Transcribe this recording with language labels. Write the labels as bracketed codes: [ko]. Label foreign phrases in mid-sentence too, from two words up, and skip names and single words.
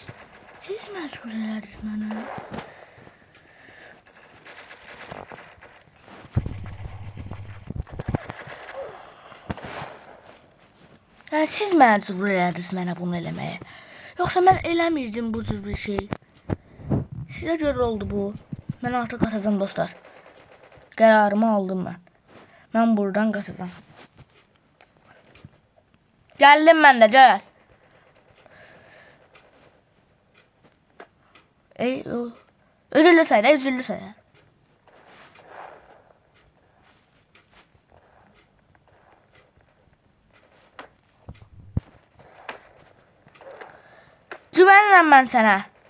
[az] Siz məcbur elədiniz mənə. Yəni siz məcbur elədiniz mənə bunu eləməyə. Yoxsa mən eləmirdim bu cür bir şey. Sizə görə oldu bu. Mən artıq qaçacağam dostlar. Qərarımı aldım mən. Mən buradan qaçacağam. [tr] Geldim ben de gel. Üzüldü sayda, üzüldü sayda. Güvenirim ben sana.